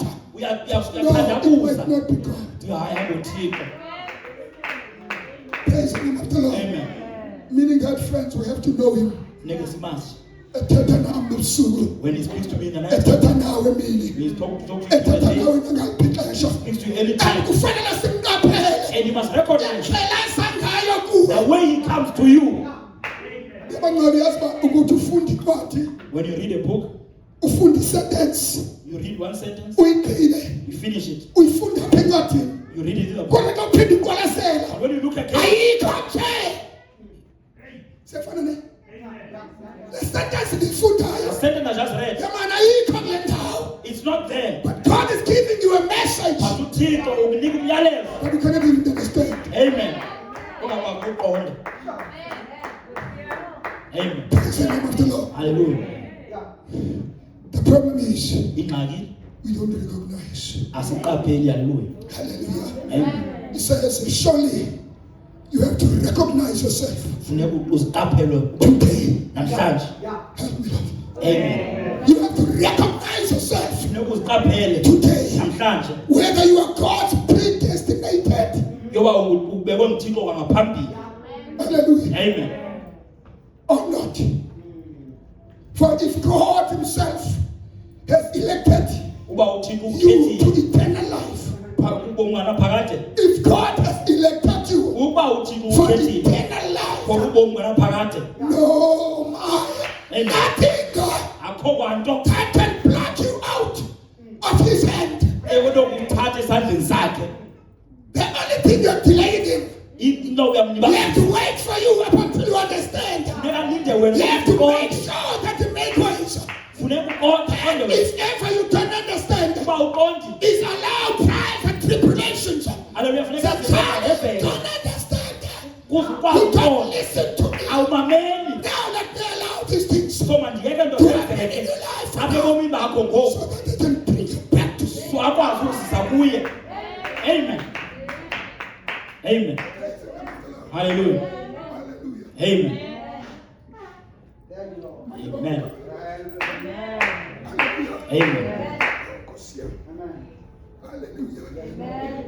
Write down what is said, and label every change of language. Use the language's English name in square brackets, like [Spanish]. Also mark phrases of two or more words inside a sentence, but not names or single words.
[English] We are No, it might not be God. Praise the name of the Lord. Amen. Meaning that, friends, we have to know Him. When He speaks to me in the night, kwemini He's talking to [Xhosa] ethatha [English] you. [Xhosa] nawe ngaliphi ixesha [English] Speaks to you anytime. [Xhosa] kufanele simqaphele [English] And you must recognize [Xhosa] indlela esangayo kuwe [English] the way he comes to you. [Xhosa] yabangcwele yazi uba ukuthi ufunda incwadi [English] When you read a book, [Xhosa] ufunda isentence [English] you read one sentence, [Xhosa] uyigqile [English] you finish it, [Xhosa] uyifunda apha encwadini [English] you read it in the book. [Xhosa] kodwa xa uphinde uqwalasela [English] And when you look again, [Xhosa] ayikho nje sefana ne le sentence [English] the [Xhosa] ndiyifundayo [English] sentence I just read, [Xhosa] yamana ayikho kule ndawo [English] it's not there. but God is giving you a message [Xhosa] But uThixo ukunika umyalezo. [English] but you cannot even understand. [Xhosa] Amen. Ungakwazi ukuqonda. [English] Amen. Praise the name of the Lord. Hallelujah. The problem is [Xhosa] Ingxaki [English] we don't recognize. [Xhosa] asiqapheli. Hallelujah. [English] Hallelujah. Amen. He says, surely you have to recognize yourself [Xhosa] Funeka uziqaphele [English] today. [Xhosa] namhlanje. [English] Help me, Lord. Amen. You have to recognize yourself Funeka uziqaphele today. namhlanje. Whether you are God's predestinated. [Xhosa] Yoba ubekwe nguThixo kwangaphambili. [English] Hallelujah. Amen. Or not. For if God himself has elected [Xhosa] Uba uThixo [English] you [Xhosa] ukhethile [English] to eternal life. [Xhosa] ubongana phakade. [English] If God has elected you [Xhosa] Uba uThixo [English] for [Xhosa] ukhethile [English] eternal life. [Xhosa] for ubongana phakade. [English] No man, Amen. nothing God [Xhosa] Akho kwanto [English] can pluck you out of his hand. [Xhosa] ekuthatha esandleni sakhe. [English] The only thing you're delaying him, [Xhosa] Into [English] he has to wait for you up until you understand. [Xhosa] funeka linde wena [English] You have to make [Xhosa] uqonde. [English] sure that you make ways. [Xhosa] Funeka uqonde wena. [English] If ever you don't understand, [Xhosa] Uba uqondi. [English] is allow trials and tribulations. Hallelujah. The [Xhosa] Funeka [English] child [Xhosa] sivele. [English] don't understand. [Xhosa] Kuze [English] You [Xhosa] ukwazi [English] don't [Xhosa] uqonda. [English] listen to me. [Xhosa] Awumameli. [English] Now let me allow these things [Xhosa] So mandiyeke nto [English] to happen in [Xhosa] zenzeke [English] your life [Xhosa] apha ebomini bakho ngoku. [English] so that they can bring you back to [Xhosa] So akwazi ukuzisa kuye. [English] Amen. Amen. Hallelujah. Amen. Amen. Amen. Hallelujah. Amen.